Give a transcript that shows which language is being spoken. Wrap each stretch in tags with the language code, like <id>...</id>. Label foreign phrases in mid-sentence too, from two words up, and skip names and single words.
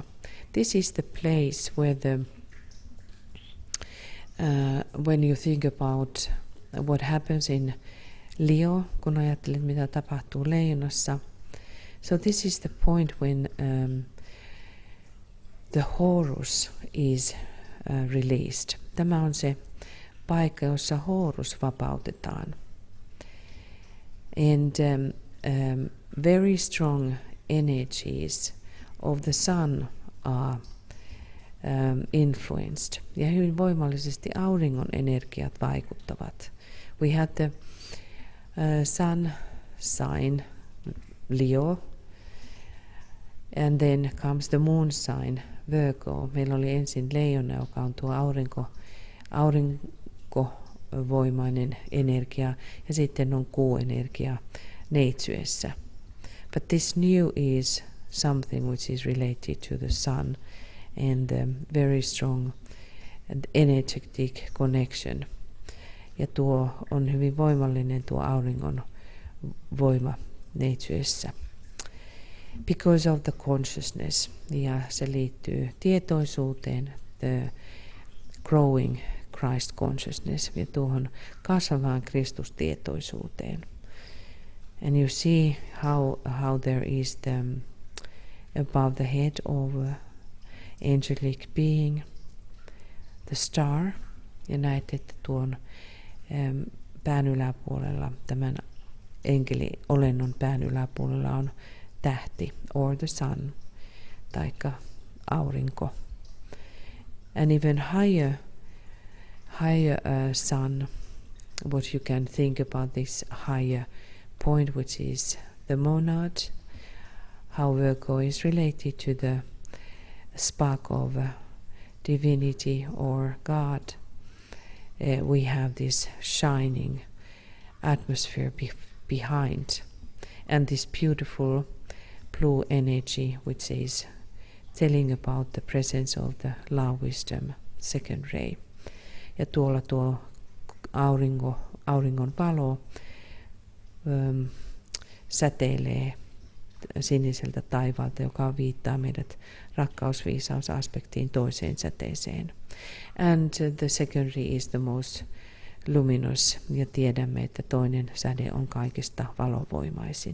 <en>This is the place where when you think about what happens in Leo,</en> <fi>kun ajattelet mitä tapahtuu leijonassa.</fi> <en>So this is the point when the Horus is released.</en> <fi>Tämä on se paikka, jossa Horus vapautetaan.</fi> <en>And very strong energies of the sun are influenced.</en> <fi>Ja hyvin voimallisesti auringon energiat vaikuttavat.</fi> <en>We had the sun sign Leo, and then comes the moon sign Virgo.</en> <fi>Meillä oli ensin leijona, joka on tuo aurinkovoimainen energia, ja sitten on kuuenergia neitsyessä.</fi> <en>But this new is something which is related to the sun and very strong and energetic connection.</en> <fi>Ja tuo on hyvin voimallinen tuo auringon voima neitsyessä.</fi> <en>Because of the consciousness,</en> <fi>ja se liittyy tietoisuuteen,</fi> <en>the growing Christ consciousness,</en> <fi>ja tuohon kasvavaan Kristustietoisuuteen.</fi> <en>And you see how there is the above the head of angelic being, the star,</en> <fi>ja näet, että tuon pään yläpuolella, tämän enkeli-olennon pään yläpuolella on tähti,</fi> <en>or the sun,</en> <fi>taikka aurinko.</fi> <en>And even higher sun, what you can think about this higher point, which is the monad, how Virgo is related to the spark of divinity or God. We have this shining atmosphere behind, and this beautiful blue energy, which is telling about the presence of the love wisdom second ray.</en> <fi>Ja tuolla tuo auringon valo säteilee siniseltä taivaalta, joka viittaa meidät rakkausviisausaspektiin toiseen säteeseen.</fi> <en>And the secondary is the most luminous,</en> <fi>ja tiedämme, että toinen säde on kaikista valovoimaisin.</fi>